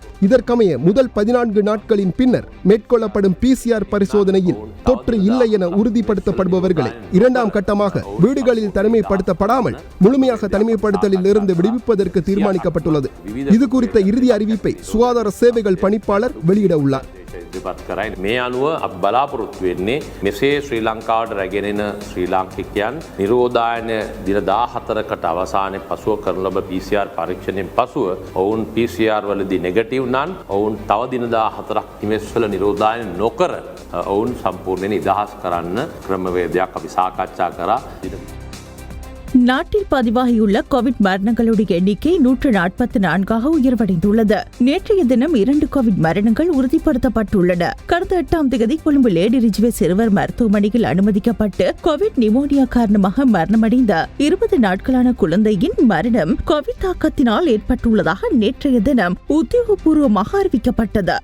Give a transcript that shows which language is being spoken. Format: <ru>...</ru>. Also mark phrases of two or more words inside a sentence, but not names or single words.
<ta>இதற்கமைய முதல் 14 நாட்களின் பின்னர் மேற்கொள்ளப்படும் PCR பரிசோதனையில் தொற்று இல்லை என உறுதிப்படுத்தப்படுபவர்களை இரண்டாம் கட்டமாக வீடுகளில் தனிமைப்படுத்தப்படாமல் முழுமையாக தனிமைப்படுத்தலில் இருந்து விடுவிப்பதற்கு தீர்மானிக்கப்பட்டுள்ளது. இது குறித்த இறுதி அறிவிப்பை சுகாதார சேவைகள் பணிப்பாளர் வெளியிட உள்ளார்.</ta> <si>මේ අනුව අප බලාපොරොත්තු වෙන්නේ මෙසේ ශ්‍රී ලංකාවට රැගෙන එන ශ්‍රී ලාංකිකයන් නිරෝධායන දින 14කට අවසානයේ පසුව කරන ලබ PCR පරීක්ෂණයෙන් පසුව ඔවුන් PCR වලදී නෙගටිව් නම් ඔවුන් තව දින 14ක් නිවෙස් වල නිරෝධායන නොකර ඔවුන් සම්පූර්ණයෙන් නිදහස් කරන්න ක්‍රමවේදයක් අපි සාකච්ඡා කරා.</si> <ta>நாட்டில் பதிவாகியுள்ள கோவிட் மரணங்களுடைய எண்ணிக்கை 144ஆக உயர்வடைந்துள்ளது. நேற்றைய தினம் 2 கோவிட் மரணங்கள் உறுதிப்படுத்தப்பட்டுள்ளன. கடந்த 8ஆம் தேதி கொழும்பு லேடி ரிஜ்வே சிறுவர் மருத்துவமனையில் அனுமதிக்கப்பட்டு கோவிட் நிமோனியா காரணமாக மரணமடைந்த 20 நாட்களான குழந்தையின் மரணம் கோவிட் தாக்கத்தினால் ஏற்பட்டுள்ளதாக நேற்றைய தினம் உத்தியோகபூர்வமாக அறிவிக்கப்பட்டது.</ta>